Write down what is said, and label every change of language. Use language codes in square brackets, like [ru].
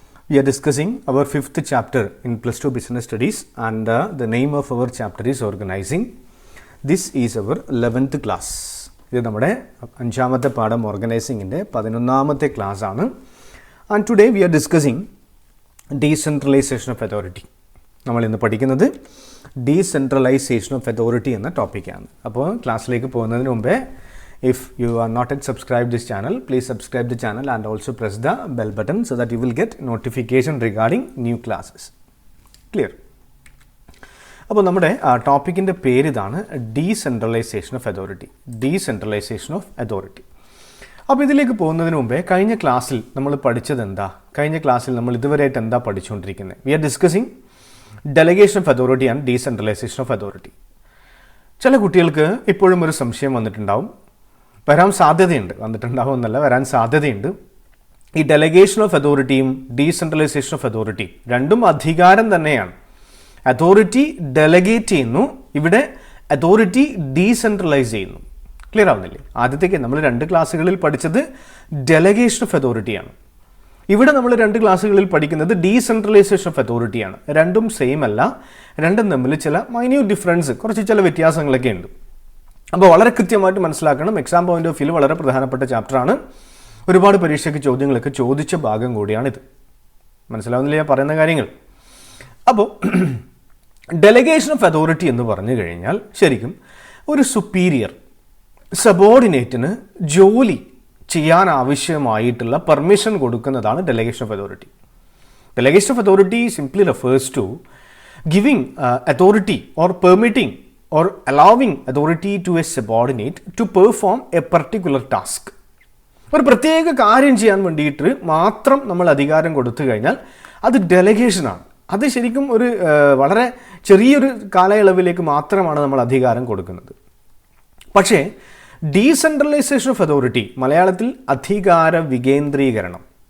[en] We are discussing our 5th chapter in plus 2 business studies and the name of our chapter is Organizing. This is our 11th class. This is our 5th [ml] പാഠം Organizing ന്റെ 11ാമത്തെ class ആണ്. [en] And today we are discussing Decentralization of Authority. [ml] നമ്മൾ ഇന്ന് പഠിക്കുന്നത് Decentralization of Authority എന്ന ടോപ്പിക്കാണ്. അപ്പോൾ ക്ലാസ്സിലേക്ക് പോകുന്നതിന് മുമ്പേ [en] if you are not yet subscribed this channel, please subscribe the channel and also press the bell button so that you will get notification regarding new classes. Clear? [ml] അപ്പോൾ നമ്മുടെ ടോപ്പിക്കിൻ്റെ പേര് ഇതാണ് Decentralization of Authority. [en] Decentralization of Authority. [ml] അപ്പോൾ ഇതിലേക്ക് പോകുന്നതിന് മുമ്പേ കഴിഞ്ഞ ക്ലാസ്സിൽ നമ്മൾ പഠിച്ചത് എന്താ? കഴിഞ്ഞ ക്ലാസ്സിൽ നമ്മൾ ഇതുവരെയായിട്ട് എന്താ പഠിച്ചുകൊണ്ടിരിക്കുന്നത്? [en] We are discussing Delegation of Authority and Decentralization of Authority. [ml] ചില കുട്ടികൾക്ക് ഇപ്പോഴും ഒരു സംശയം വന്നിട്ടുണ്ടാവും, വരാൻ സാധ്യതയുണ്ട്, വന്നിട്ടുണ്ടാവും എന്നല്ല, വരാൻ സാധ്യതയുണ്ട്. ഈ ഡെലഗേഷൻ ഓഫ് അതോറിറ്റിയും ഡീസെൻട്രലൈസേഷൻ ഓഫ് അതോറിറ്റി രണ്ടും അധികാരം തന്നെയാണ്. അതോറിറ്റി ഡെലഗേറ്റ് ചെയ്യുന്നു, ഇവിടെ അതോറിറ്റി ഡീസെൻട്രലൈസ് ചെയ്യുന്നു. ക്ലിയർ ആവുന്നില്ലേ? ആദ്യത്തേക്ക് നമ്മൾ 2 ക്ലാസ്സുകളിൽ പഠിച്ചത് ഡെലഗേഷൻ ഓഫ് അതോറിറ്റിയാണ്. ഇവിടെ നമ്മൾ 2 ക്ലാസ്സുകളിൽ പഠിക്കുന്നത് ഡീസെൻട്രലൈസേഷൻ ഓഫ് അതോറിറ്റിയാണ്. രണ്ടും സെയിം അല്ല, രണ്ടും തമ്മിൽ ചില മൈന്യൂട്ട് ഡിഫറൻസ്, കുറച്ച് ചില വ്യത്യാസങ്ങളൊക്കെ ഉണ്ട്. അപ്പോൾ വളരെ കൃത്യമായിട്ട് മനസ്സിലാക്കണം. [en] exam point of view [ml] വളരെ പ്രധാനപ്പെട്ട ചാപ്റ്ററാണ്. ഒരുപാട് പരീക്ഷയ്ക്ക് ചോദ്യങ്ങളൊക്കെ ചോദിച്ച ഭാഗം കൂടിയാണിത്. മനസ്സിലാവുന്നില്ല ഞാൻ പറയുന്ന കാര്യങ്ങൾ? അപ്പോൾ ഡെലഗേഷൻ ഓഫ് അതോറിറ്റി എന്ന് പറഞ്ഞു കഴിഞ്ഞാൽ ശരിക്കും ഒരു സുപ്പീരിയർ സബോർഡിനേറ്റിന് ജോലി ചെയ്യാൻ ആവശ്യമായിട്ടുള്ള പെർമിഷൻ കൊടുക്കുന്നതാണ് delegation of authority. [en] Delegation of authority simply refers to giving authority or permitting or allowing authority to a subordinate to perform a particular task. [ml] ഒരു പ്രത്യേക കാര്യം ചെയ്യാൻ വേണ്ടിയിട്ട് മാത്രം നമ്മൾ അധികാരം കൊടുത്തു കഴിഞ്ഞാൽ അത് ഡെലഗേഷനാണ്. അത് ശരിക്കും ഒരു വളരെ ചെറിയൊരു കാലയളവിലേക്ക് മാത്രമാണ് നമ്മൾ അധികാരം കൊടുക്കുന്നത്. പക്ഷേ ഡീസെൻട്രലൈസേഷൻ ഓഫ് അതോറിറ്റി, മലയാളത്തിൽ അധികാര വികേന്ദ്രീകരണം.